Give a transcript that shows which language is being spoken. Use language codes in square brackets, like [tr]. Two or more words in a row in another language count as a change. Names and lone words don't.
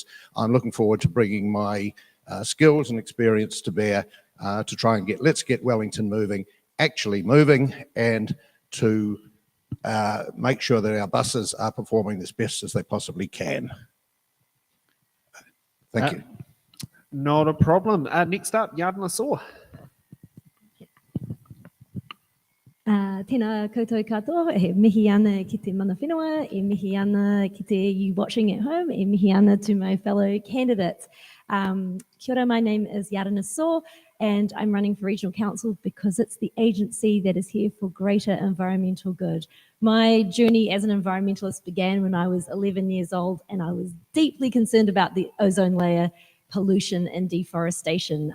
[en] I'm looking forward to bringing my skills and experience to bear to try and let's get Wellington moving, actually moving, and to make sure that our buses are performing as best as they possibly can. Thank you. Not a problem. Next up, Yardana Saw. [mi] Tēnā koutou katoa, e mihi ana ki te mana whenua, e mihi ana ki te [en] you watching at home, [mi] e mihi ana [en] to my fellow candidates. [mi] Kia ora, [en] my name is Yardana Saw, and I'm running for Regional Council because it's the agency that is here for greater environmental good. My journey as an environmentalist began when I was 11 years old, and I was deeply concerned about the ozone layer, pollution and deforestation.